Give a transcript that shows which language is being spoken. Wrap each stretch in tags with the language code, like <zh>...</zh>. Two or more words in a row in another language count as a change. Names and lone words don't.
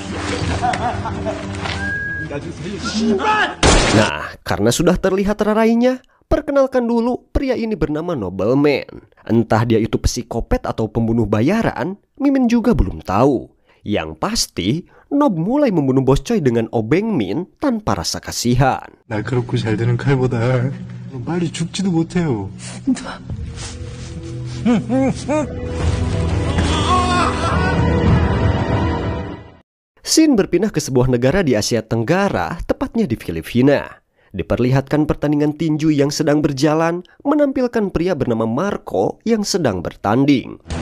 <id>Nah, karena sudah terlihat rarainya, perkenalkan dulu pria ini bernama Nobleman. Entah dia itu psikopat atau pembunuh bayaran, Mimin juga belum tahu. Yang pasti, Nob mulai membunuh Bos Choi dengan obeng Min tanpa rasa kasihan.</id> <ko>날카롭고 잘 되는 칼보다 빨리 죽지도 못해요.</ko> <id>Scene berpindah ke sebuah negara di Asia Tenggara, tepatnya di Filipina. Diperlihatkan pertandingan tinju yang sedang berjalan, menampilkan pria bernama Marco yang sedang bertanding.</id>